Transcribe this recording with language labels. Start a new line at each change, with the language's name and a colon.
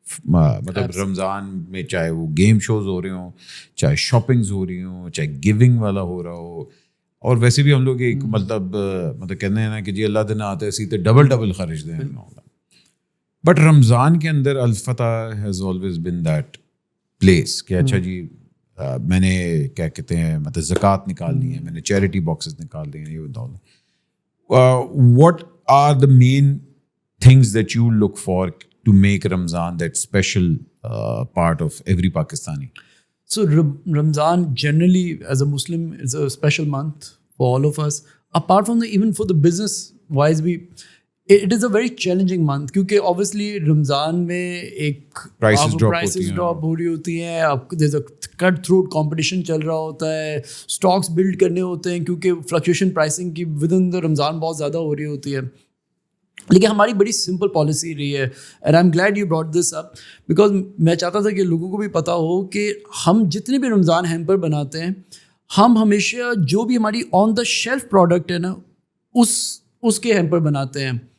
Urdu: مطلب رمضان میں چاہے وہ گیم شوز ہو رہے ہوں, چاہے شاپنگز ہو رہی ہوں, چاہے گیونگ والا ہو رہا ہو, اور ویسے بھی ہم لوگ ایک مطلب کہتے ہیں نا کہ جی اللہ دن آتا ہے اسی طرح ڈبل خرچ دیں. بٹ رمضان کے اندر الفتح
English: has always been that place
Urdu: کہ اچھا جی میں نے کیا کہتے ہیں مطلب زکوٰۃ نکالنی ہے, میں نے چیریٹی باکسز نکال دیے.
English: What are the main things that you look for to make Ramzan that special part of every Pakistani? So Ramzan generally as a Muslim is a special month for all of us. Apart from even for the business wise it is a very challenging month
Urdu: کیونکہ obviously رمضان میں ایک
English: prices
Urdu: drop ہو رہی ہوتی ہیں. آپ
English: there's a cut throat competition
Urdu: چل رہا ہوتا ہے, stocks build کرنے ہوتے ہیں کیونکہ fluctuation pricing کی within the رمضان بہت زیادہ ہو رہی ہوتی ہے. لیکن ہماری بڑی سمپل پالیسی رہی ہے
English: and I am glad you brought this up because
Urdu: میں چاہتا تھا کہ لوگوں کو بھی پتہ ہو کہ ہم جتنے بھی رمضان ہیمپر بناتے ہیں ہم ہمیشہ جو بھی ہماری آن دا شیلف پروڈکٹ ہے نا اس کے ہیمپر بناتے ہیں.